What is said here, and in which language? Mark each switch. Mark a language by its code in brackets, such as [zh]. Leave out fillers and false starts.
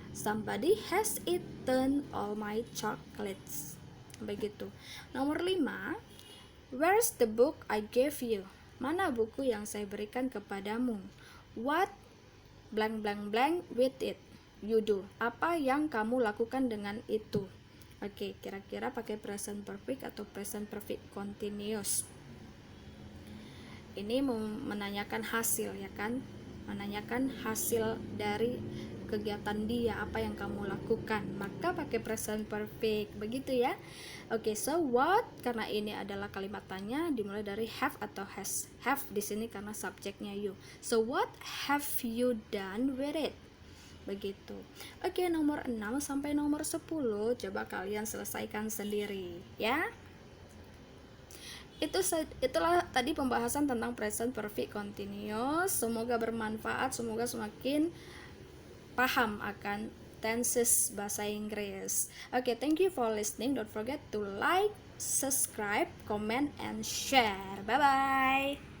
[en] Somebody has eaten all my chocolates. [id] Begitu. Nomor 5, [en] where's the book I gave you? [id] Mana buku yang saya berikan kepadamu? [en] What blank blank blank with it you do? [id] Apa yang kamu lakukan dengan itu? Oke, kira-kira pakai present perfect atau present perfect continuous. Ini menanyakan hasil, ya kan? Menanyakan hasil dari kegiatan dia, apa yang kamu lakukan, maka pakai present perfect. Begitu ya. Oke, so what, karena ini adalah kalimat tanya, dimulai dari have atau has. Have di sini karena subjeknya you. [en] So what have you done with it? [id] Begitu. Oke, nomor 6 sampai nomor 10 coba kalian selesaikan sendiri ya. Itulah tadi pembahasan tentang present perfect continuous. Semoga bermanfaat, semoga semakin paham akan tenses bahasa Inggris. [en] Okay, thank you for listening. Don't forget to like, subscribe, comment, and share. Bye bye.